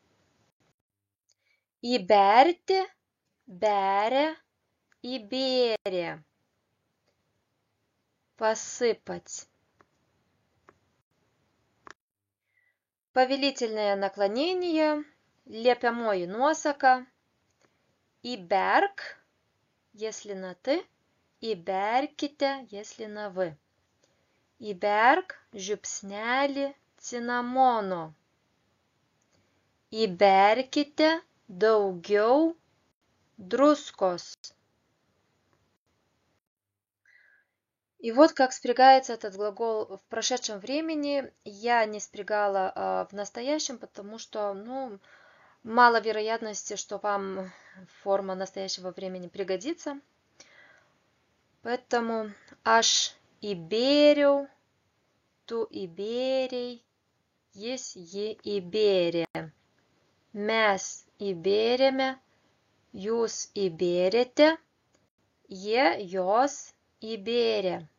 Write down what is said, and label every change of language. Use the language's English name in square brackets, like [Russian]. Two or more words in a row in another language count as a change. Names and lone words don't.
[Lithuanian] Įberti, beria, įbėrė. [Russian] Посыпать. Повелительное наклонение, [Lithuanian] liepiamoji nuosaka. Įberk, [Russian] если на ты, įberkite, если на вы. [Lithuanian] Įberk žiupsnelį cinamono. Įberkite daugiau druskos. [Russian] И вот как спрягается этот глагол в прошедшем времени. Я не спрягала в настоящем, потому что, мало вероятности, что вам форма настоящего времени пригодится. [Lithuanian] Поэтому aš įbėriau, tu įbėrei, jis ji įbėrė. Mes įbėrėme, jūs įbėrėte, jie jos įbėrė.